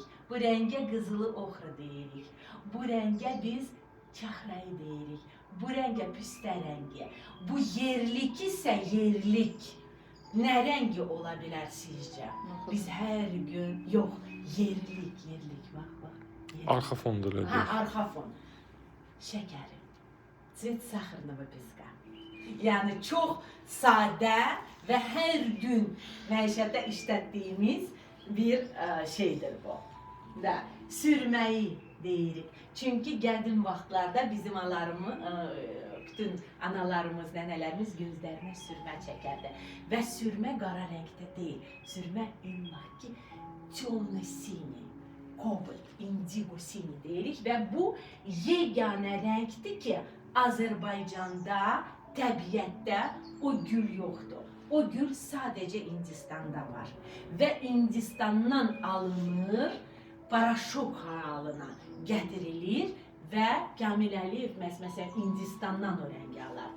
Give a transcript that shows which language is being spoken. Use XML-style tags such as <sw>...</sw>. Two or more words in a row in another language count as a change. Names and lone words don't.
<az>Bu rəngə qızılı oxra deyirik. Bu rəngə biz çaxrayı deyirik. Bu rəngə püstə rəngi. Bu yerlik isə yerlik. Nə rəngi ola bilər sizcə? Biz hər gün, yox, yerlik, bax. Arxa fondur. Ha, arxa fon. Şəkərim.</az> <ru>Цвет сахарного песка.</ru> <az>Yəni, çox sadə və hər gün məişətdə işlətdiyimiz bir şeydir bu. Sürməyi deyirik. Çünki qədim vaxtlarda bizim bütün analarımız, nənələrimiz gözlərinə sürmə çəkərdi. Və sürmə qara rəngdə deyil, sürmə illaki темно-синий, kobalt, indigo-sini deyirik və bu yeganə rəngdir ki, Azərbaycanda, təbiətdə o gül yoxdur. O gül sadəcə Hindistanda var və Hindistandan alınır, paraşok halına gətirilir və Kamil Əliyev məsələn Hindistandan o rəngi alardı.</az>